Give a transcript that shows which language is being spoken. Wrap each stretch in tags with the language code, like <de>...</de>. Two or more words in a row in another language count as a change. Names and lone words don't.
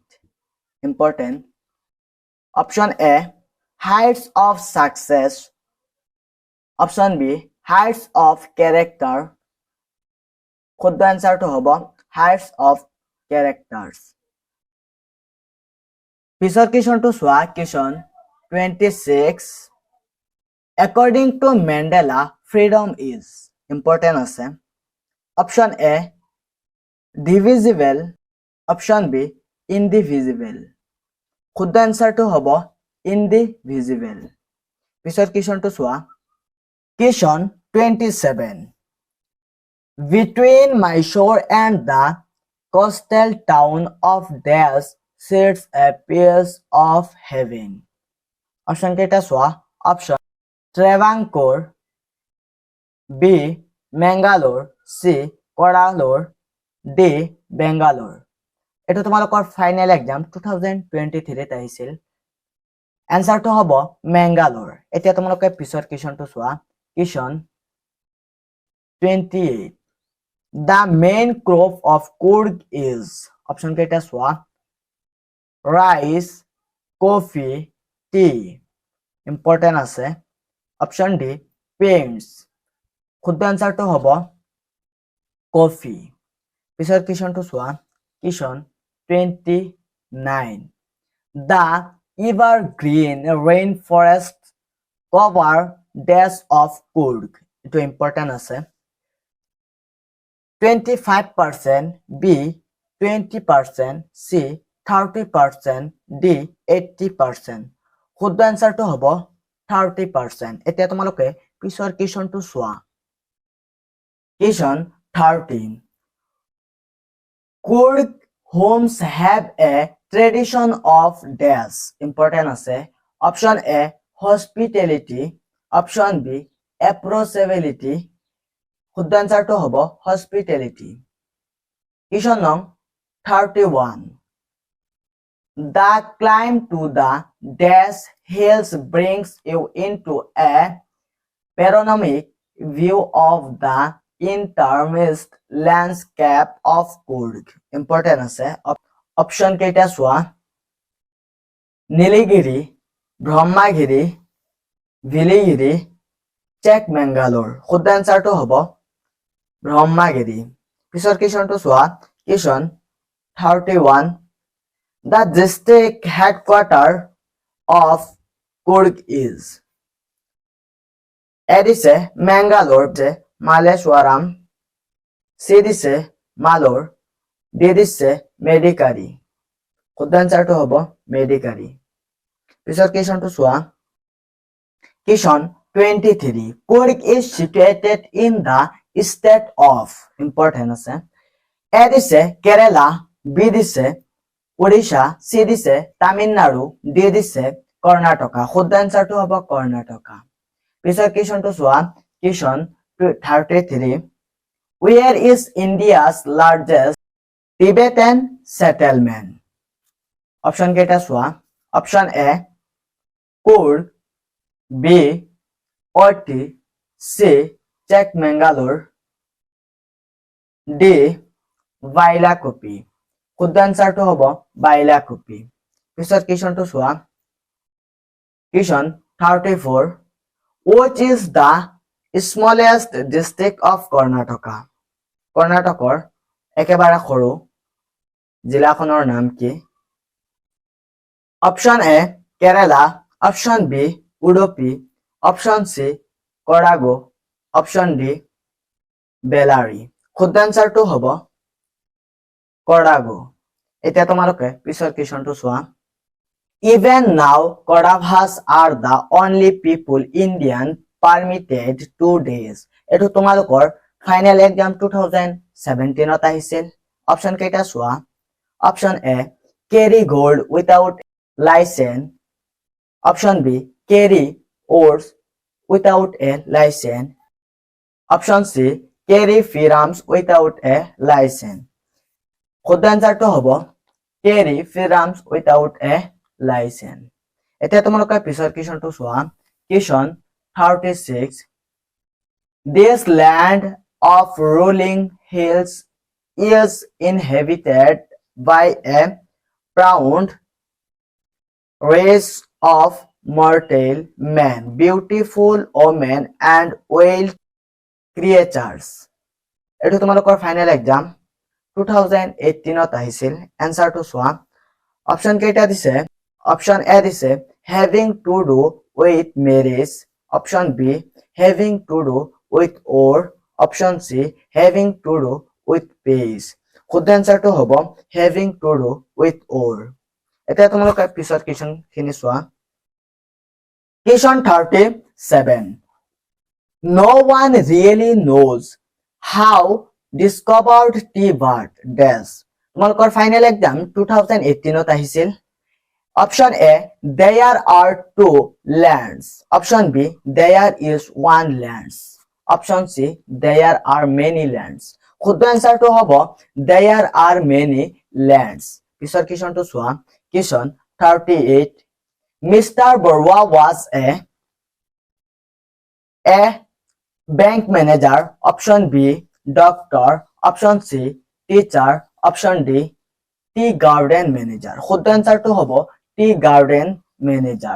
<en>Important, option A heights of success, option B heights of character.</en> <as>শুদ্ধ এনচাৰটো হ'ব</as> <en>heights of characters.</en> <as>পিছৰ কুৱেশ্যনটো চোৱা, কুৱেশ্যন 26।</as> <en>According to Mandela, freedom is। ইম্পৰ্টেণ্ট আছে, option A divisible, option B indivisible.</en> <as>শুদ্ধ এনচাৰটো হ'ব ইনডিভিজিবল। পিছৰ কুৱেশ্যনটো চোৱা, কুৱেশ্যন 27।</as> <en>Between Mysore and the coastal town of Dash sits a piece of heaven.</en> <as>অপশ্যন কেইটা চোৱা, অপশ্যন ট্ৰেভাংকোৰ, বি মেংগালোৰ, চি কৰালোৰ, ডি বেংগালোৰ। এইটো তোমালোকৰ ফাইনেল এক্সাম 2023 আহিছিল। এনচাৰটো হ'ব মেংগালোৰ। এতিয়া তোমালোকে পিছৰ কুৱেশ্যনটো চোৱা, কুৱেশ্যন 28।</as> <en>The main crop of Coorg is।</en> <as>অপশ্যন কেইটা চোৱা, ৰাইচ, কফি, টি।</as> <en>ইম্পৰ্টেণ্ট আছে, option D paints.</en> <as>শুদ্ধ এনচাৰটো হ'ব কফি। পিছৰ কুৱেশ্যনটো চোৱা, কুৱেশ্যন 29।</as> <en>The evergreen rainforest cover dash of Coorg।</en> <as>এইটো ইম্পৰ্টেণ্ট আছে, 25%, B 20%, C 30%, D 80%। শুদ্ধ এনচাৰটো হ'ব 30%। এতিয়া তোমালোকে পিছৰ কুৱেশ্যনটো চোৱা, কুৱেশ্যন 30।</as> <en>Coorg homes have a tradition of dash। ইম্পৰ্টেণ্ট আছে, option A hospitality, option B approachability.</en> <as>শুদ্ধ এনচাৰটো হ'ব হস্পিটেলিটি। কুৱেশ্যন নং 31।</as> <en>The climb to the dash hills brings you into a panoramic view of the intermixed landscape of Coorg।</en> <as>ইম্পৰ্টেণ্ট আছে, অপশ্যন কেইটা চোৱা, নীলগিৰি, ব্ৰহ্মাগিৰি, ভিলিগিৰি, চেকমেংগালোৰ। শুদ্ধ এনচাৰটো হ'ব ব্ৰহ্মাগিৰি। পিছৰ কুৱেশ্যনটো চোৱা, কুৱেশ্যন 31।</as> <en>The district headquarter of Coorg is।</en> <as>এ দিছে মেংগালোৰ, মালেশ্বৰাম, চি দিছে মালোৰ, ডি দিছে মেডিকাৰী। শুদ্ধ এনচাৰটো হ'ব মেডিকাৰী। পিছৰ কুৱেশ্যনটো চোৱা, কুৱেশ্যন 23।</as> <en>Coorg is situated in the state of।</en> <as>ইম্পৰ্টেণ্ট আছে, এ দিছে কেৰেলা, বি দিছে উৰিষ্যা, চি দিছে তামিলনাডু, ডি দিছে কৰ্ণাটকা। শুদ্ধ এনচাৰটো হ'ব কৰ্ণাটকা। পিছৰ কুৱেশ্যনটো চোৱা, কুৱেশ্যন 33।</as> <en>Where is India's largest Tibetan settlement?</en> <as>অপশ্যন কেইটা চোৱা, অপশ্যন এ Coorg, B. Ooty, C. Chikmagalur, D. Bailakupi. শুদ্ধ আনসাৰটো হ'ব বাইলাকুপি। পিছত কুৱেশ্যনটো চোৱা। Question 34.</as> <en>Which is the smallest district of Karnataka?</en> <as>কৰ্ণাটকৰ একেবাৰে সৰু জিলাখনৰ নাম কি? অপশ্যন এ কেৰালা, অপশ্যন বি উডুপি, অপশ্যন সি কৰাগো, অপশ্যন ডি বেলাৰী। শুদ্ধ আনসাৰটো হ'ব কৰাগো। এতিয়া তোমালোকে পিছৰ কুৱেশ্যনটো চোৱা।</as> <en>Even now, Kodavas are the only people Indian permitted 2 days.</en> <as>এইটো তোমালোকৰ ফাইনেল এক্সাম 2017 আহিছিল। অপশ্যন কেইটা চোৱা।</as> <en>option A carry gold without license, option B carry ores without a license, option C carry firearms without a license।</en> <as>শুদ্ধ আনসাৰটো হ'ব</as> <en>carry firearms without a license।</en> <as>এতিয়া তোমালোকে পিছৰ কুৱেশ্যনটো চোৱা। কুৱেশ্যন 36.</as> <en>This land of rolling hills is inhabited by a proud race of mortal men, beautiful women and wild creatures.</en> <as>এটো তোমালোকৰ ফাইনেল এক্সাম 2018 আহিছিল। এনসাৰটো চোৱা। অপশ্যন কেইটা দিছে। অপশ্যন এ দিছে</as> <en>having to do with marriage,</en> <as>অপশ্যন বি</as> <en>having to do with or,</en> <as>অপশ্যন সি</as> <en>having to do with peace।</en> <as>শুদ্ধ এনসাৰটো হ'ব</as> <en>having to do with or।</en> <as>এতিয়া তোমালোকে পিছৰ কুৱেশ্যন খিনি চোৱা। কুৱেশ্যন 37.</as> <en>No one really knows how discovered tea bird dash।</en> <as>তোমালোকৰ ফাইনেল এক্সাম 2018 আহিছিল।</as> <en>option A there are 2 lands, option B there is 1 lands, option C there are many lands।</en> <as>শুদ্ধ এনসাৰটো হ'ব</as> <en>there are many lands।</en> <as>পিছৰ কুৱেশ্যনটো চোৱা। Question 38.</as> <en>Mr. Barua was a bank manager, option B doctor, option C teacher, option D tea garden manager।</en> <as>শুদ্ধ আনসাৰটো হ'ব</as> <en>tea garden manager।</en>